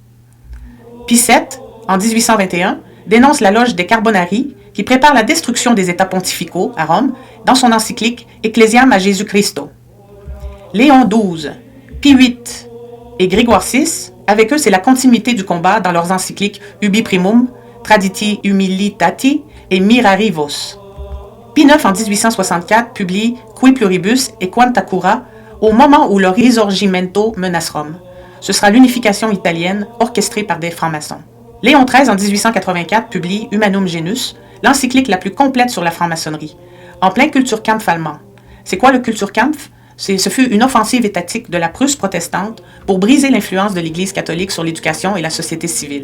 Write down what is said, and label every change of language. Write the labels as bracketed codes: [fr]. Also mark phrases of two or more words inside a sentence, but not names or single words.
[fr] Pie VII, en 1821, dénonce la loge des Carbonari qui prépare la destruction des États pontificaux à Rome dans son encyclique Ecclesiam a Jésus Christo. Léon XII, Pie VIII et Grégoire VI, avec eux c'est la continuité du combat dans leurs encycliques Ubi Primum, Traditi Humilitati et Mirari Vos. Pie IX en 1864 publie Qui Pluribus et Quanta Cura au moment où le Risorgimento menace Rome. Ce sera l'unification italienne orchestrée par des francs-maçons. Léon XIII en 1884 publie Humanum Genus, l'encyclique la plus complète sur la franc-maçonnerie, en plein Kulturkampf allemand. C'est quoi le Kulturkampf? Ce fut une offensive étatique de la Prusse protestante pour briser l'influence de l'Église catholique sur l'éducation et la société civile.